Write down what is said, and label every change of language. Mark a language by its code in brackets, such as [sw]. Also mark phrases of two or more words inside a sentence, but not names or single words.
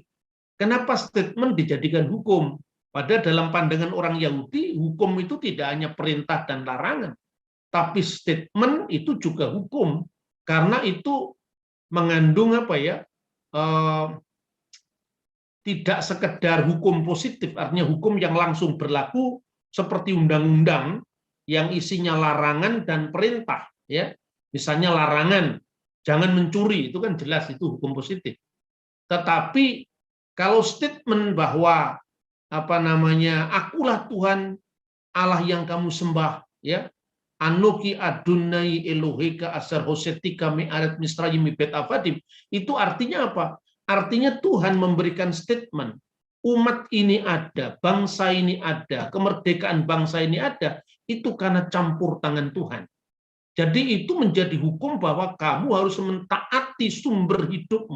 [id] Kenapa statement dijadikan hukum? Padahal dalam pandangan orang Yahudi, hukum itu tidak hanya perintah dan larangan, tapi statement itu juga hukum, karena itu mengandung tidak sekedar hukum positif, artinya hukum yang langsung berlaku seperti undang-undang yang isinya larangan dan perintah, ya. Misalnya larangan jangan mencuri, itu kan jelas itu hukum positif. Tetapi kalau statement bahwa akulah Tuhan Allah yang kamu sembah, ya, [he] אנכי אדני אלהיך אשר הוצאתיך מארץ מצרים בית עבדים. [id] Itu artinya apa? Artinya Tuhan memberikan statement. Umat ini ada, bangsa ini ada, kemerdekaan bangsa ini ada. Itu karena campur tangan Tuhan. Jadi itu menjadi hukum bahwa kamu harus mentaati sumber hidupmu.